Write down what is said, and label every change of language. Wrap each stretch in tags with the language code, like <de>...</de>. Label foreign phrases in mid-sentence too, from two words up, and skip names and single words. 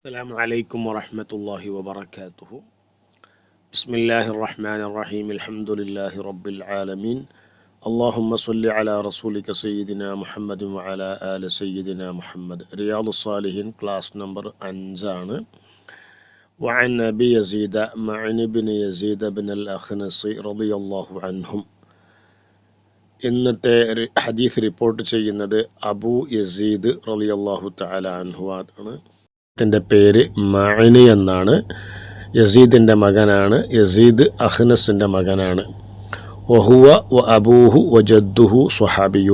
<ar>السلام عليكم ورحمة الله وبركاته. بسم الله الرحمن الرحيم. الحمد لله رب العالمين. اللهم صل على رسولك سيدنا محمد وعلى آل سيدنا محمد.</ar> <ml>رياض الصالحين</ml> <en>class number</en> <ml>5 ആണ്.</ml> <ar>وعن أبي يزيد معن بن يزيد بن الأخنس رضي الله عنهم.</ar> <ml>ഇന്നത്തെ ഹദീസ് റിപ്പോർട്ട് ചെയ്യുന്നത് അബൂ യസീദ്</ml> <ar>رضي الله تعالى عنه</ar> <ml>ആണ്. ത്തിൻ്റെ പേര് മഅനി എന്നാണ്. യസീദിൻ്റെ മകനാണ്. യസീദ് അഖ്നസിൻ്റെ മകനാണ്.</ml> <ar>وهو و أبوه و جده صحابيون.</ar>